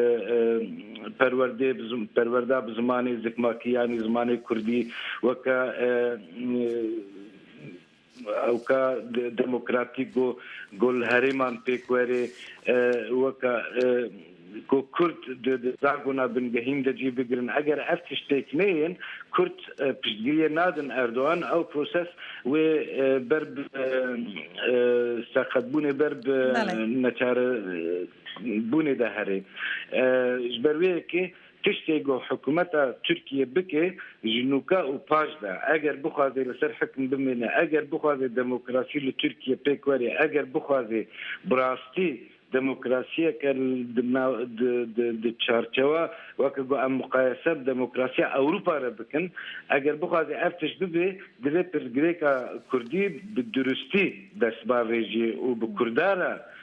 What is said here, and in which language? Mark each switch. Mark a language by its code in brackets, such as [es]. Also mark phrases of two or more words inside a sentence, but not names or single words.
[ku] پەروەردا بە زمانی زگماکیانی زمانی کوردی وەکە ئەوکە دموکراتیک گۆل هەرێمان پێکوەرێ وەکە کورد زاگونا بنگهین دەجی بگرن ئەگەر ئەف تشتێک نەیەن کورد پشتگیریە نادن ئەردۆغان ئەو پرۆسەس وێ بەر سەقەتبوونێ بەر نەچارە بوونێ دەهەرێ ji ber wê yekê tiştê got hikûmeta Tirkiye bike ji nûka û paş de eger bixwaze li ser hikm bimêne eger bixwaze demokrasî li Tirkiye pêk werê eger bixwaze bi rastî demokrasiyeke di çarçewa weke got em muqayese bi demokrasiya Ewropa re bikin eger bixwaze ev tiş bibe divê pirsgirêka Kurdî bi durustî destbavê jî û bi Kurdara